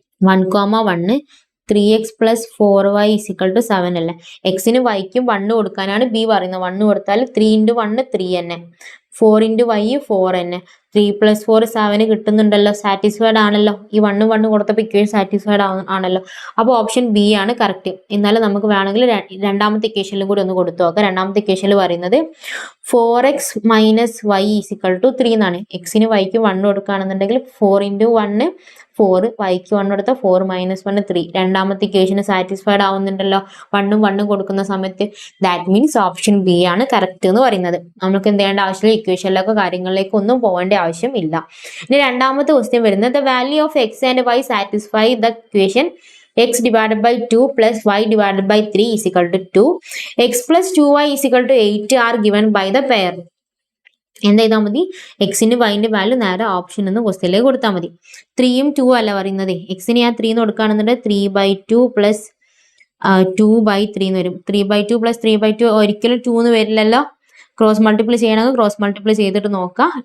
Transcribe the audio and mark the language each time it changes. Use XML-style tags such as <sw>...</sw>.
<en>1, 3x plus 4y is equal to 7</en> <ml>അല്ലേ? എക്സിന് വൈക്കും 1 കൊടുക്കാനാണ് ബി പറയുന്നത്. 1 കൊടുത്താൽ 3 × 1 3 തന്നെ, 4 × y 4 തന്നെ. 3 + 4 7 കിട്ടുന്നുണ്ടല്ലോ, സാറ്റിസ്ഫൈഡ് ആണല്ലോ. ഈ 1 കൊടുത്തപ്പോൾ ഇക്വേഷൻ സാറ്റിസ്ഫൈഡ് ആണല്ലോ. അപ്പോൾ ഓപ്ഷൻ ബി ആണ് കറക്റ്റ്. എന്നാലും നമുക്ക് വേണമെങ്കിൽ രണ്ടാമത്തെ ഇക്വേഷനിലും കൂടി ഒന്ന് കൊടുത്തു നോക്കാം. രണ്ടാമത്തെ ഇക്വേഷനിൽ പറയുന്നത്</ml> <en>4x - y is equal to 3</en> <ml>എന്നാണ്. എക്സിന് വൈക്ക് 1 കൊടുക്കുകയാണെന്നുണ്ടെങ്കിൽ 4 × 1 4, വൈക്ക് 1 കൊടുത്താൽ 4 - 1 3. രണ്ടാമത്തെ ഇക്വേഷന് സാറ്റിസ്ഫൈഡ് ആവുന്നുണ്ടല്ലോ 1 കൊടുക്കുന്ന സമയത്ത്.</ml> <en>that means</en> <ml>ഓപ്ഷൻ ബി ആണ് കറക്റ്റ് എന്ന് പറയുന്നത്. നമുക്ക് എന്ത് ചെയ്യേണ്ട ആവശ്യമില്ല, ഇക്വേഷനിലൊക്കെ കാര്യങ്ങളിലേക്ക് ഒന്നും പോകേണ്ട ആവശ്യം ഇല്ല. ഇനി രണ്ടാമത്തെ ക്വസ്റ്റ്യൻ വരുന്നത്</ml> <en>The value of X and Y satisfy the equation x divided by 2 plus y divided by 3 is equal to 2. x plus 2y is equal to 8 are given by the pair.</en> <ml>എന്താ ചെയ്താൽ മതി? എക്സിന്റെ വൈന്റെ value നേരെ option എന്ന് ക്വസ്റ്റ്യനിലേക്ക് കൊടുത്താൽ മതി. 3 ഉം 2 അല്ല പറയുന്നത്. എക്സിന് ഞാൻ 3 എന്ന് കൊടുക്കുകയാണെന്നുണ്ടെങ്കിൽ 3/2 plus 2/3 എന്ന് വരും. 3/2 പ്ലസ് 3/2 ഒരിക്കലും 2 എന്ന് വരില്ലല്ലോ. ക്രോസ് മൾട്ടിപ്ലൈ ചെയ്യണമെങ്കിൽ ക്രോസ് മൾട്ടിപ്ലൈ ചെയ്തിട്ട് നോക്കാം.</ml>